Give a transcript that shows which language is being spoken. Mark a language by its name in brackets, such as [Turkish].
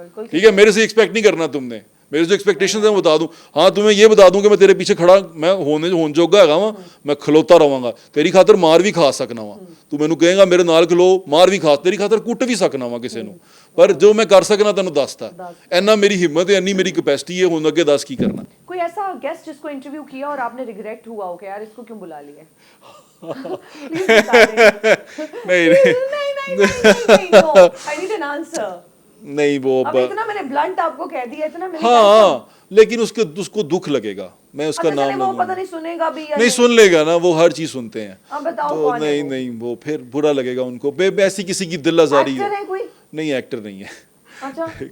[Urdu] ٹھیک ہے, میرے سے ایکسپیکٹ نہیں کرنا تم نے, میرے جو ایکسپیکٹیشنز ہیں وہ بتا دوں. ہاں, تمہیں یہ بتا دوں کہ میں تیرے پیچھے کھڑا, [Punjabi] میں ہون جوگا ہے گا, میں کھلوتا رہوں گا, تیری خاطر مار بھی کھا سکنا وا, تو مینوں کہے گا میرے نال کھلو, مار بھی کھا, تیری خاطر کٹ بھی سکنا وا کسے نو, پر جو میں کر سکنا تینوں دستا, اینا میری ہمت ہے, اینی میری کیپیسٹی ہے, ہن اگے دس کی کرنا. [Urdu] کوئی ایسا گیسٹ جس کو انٹرویو کیا اور آپ نے ریگریٹ ہوا ہو کہ یار اس کو کیوں بلا لیا؟ [English] Please [Urdu] بتا دیں. نہیں نہیں, [English] no, I need an answer. [Urdu] نہیں وہ اب اتنا میں نے بلنٹ آپ کو کہہ دیا, اتنا میں نے ہاں لیکن اس کو دکھ لگے گا, میں اس کا اچھا چلے نام وہ لوں پتہ نہیں سنے گا بھی یا نہیں, سن لے گا نا, وہ ہر چیز سنتے ہیں. اب بتاؤ تو کون ہے وہ؟ نہیں وہ پھر برا لگے گا ان کو, ایسی کسی کی دل آزاری ایکٹر ہے کوئی؟ نہیں ایکٹر نہیں ہے. اچھا